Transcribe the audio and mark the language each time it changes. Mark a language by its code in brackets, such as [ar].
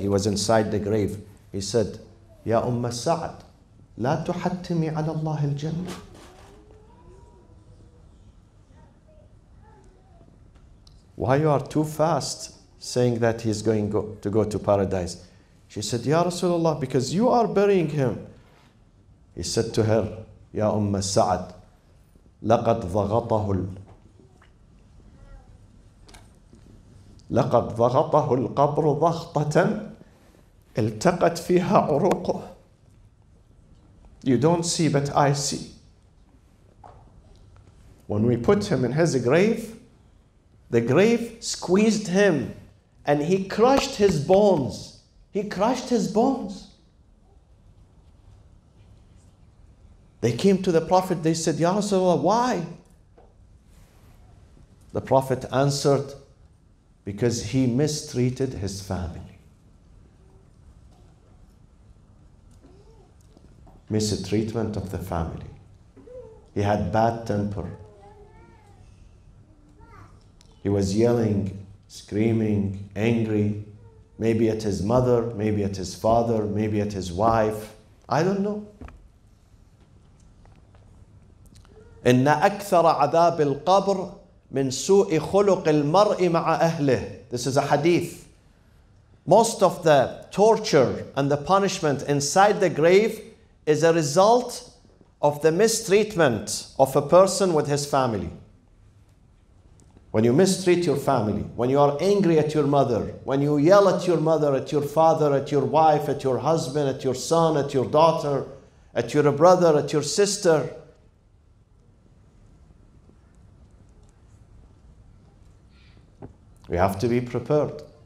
[en] He was inside the grave. He said, [ar] Ya Sa'd, la tuhattimi ala Allah al-jannah. [en] Why you are too fast saying that he's going to go to paradise? She said, Ya Rasulullah, because you are burying him. He said to her, [ar] Ya Sa'd, لقد ضغطه القبر ضغطة التقت فيها عروقه. [en] You don't see, but I see. When we put him in his grave, the grave squeezed him and he crushed his bones. He crushed his bones. They came to the Prophet, they said, Ya Rasulullah, why? The Prophet answered, because he mistreated his family. Mistreatment of the family. He had bad temper. He was yelling, screaming, angry, maybe at his mother, maybe at his father, maybe at his wife. I don't know. [ar] إن أكثر عذاب القبر من سوء خلق المرء مع أهله. [en] This is a hadith. Most of the torture and the punishment inside the grave is a result of the mistreatment of a person with his family. When you mistreat your family, when you are angry at your mother, when you yell at your mother, at your father, at your wife, at your husband, at your son, at your daughter, at your brother, at your sister, we have to be prepared.